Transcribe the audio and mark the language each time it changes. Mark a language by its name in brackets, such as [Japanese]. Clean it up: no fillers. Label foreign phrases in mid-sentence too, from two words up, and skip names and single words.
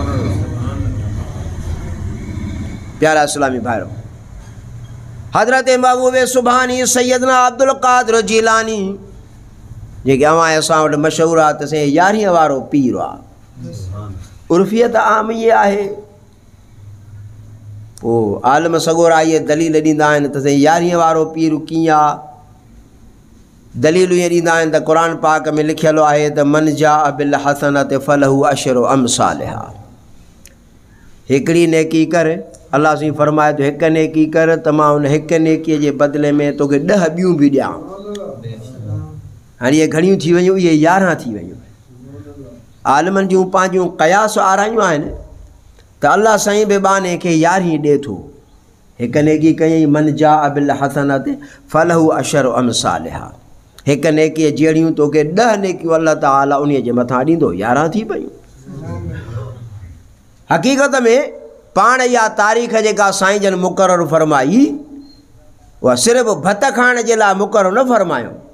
[Sindhi] प्यारा इस्लामी भाइरो हज़रत महबूब सुभानी सैयदना अब्दुल क़ादिर जीलानी जेके अवां असां वटि मशहूरु आहे त साईं 11 वारो पीर आहे उर्फ़ियत आम ये आहे पोइ आलम सगोरा इहे दलील ॾींदा आहिनि त साईं 11 वारो पीर कीअं आहे दलीलूं इहे ॾींदा आहिनि त क़ुर पाक में लिखियलु आहे त [Arabic] من جاء بالحسنة فله عشر أمثالها [Sindhi] हिकिड़ी नेकी कर अल्लाह साईं फरमाए तो हिकु नेकी कर त मां हुन हिकु नेकीअ जे बदिले में तोखे 10 ॿियूं बि ॾियां हाणे इहे घणियूं थी वयूं इहे 11 थी वयूं आलमनि जूं पंहिंजूं क़यास आरायूं आहिनि त अल्लाह साईं बि बाने खे 11 ॾिए थो हिकु नेकी कयईं [Arabic] من جاء بالحسنة فله عشر أمثالها [Sindhi] हिकु नेकीअ जहिड़ियूं तोखे 10 नेकियूं अल्लाह ताला उन जे मथां ॾींदो 11 थी पयूं हक़ीक़त में पाण इहा तारीख़ जेका साईं जन मुक़ररु फरमाई उहा सिर्फ़ु भत खाइण जे लाइ मुक़ररु न फरमायो।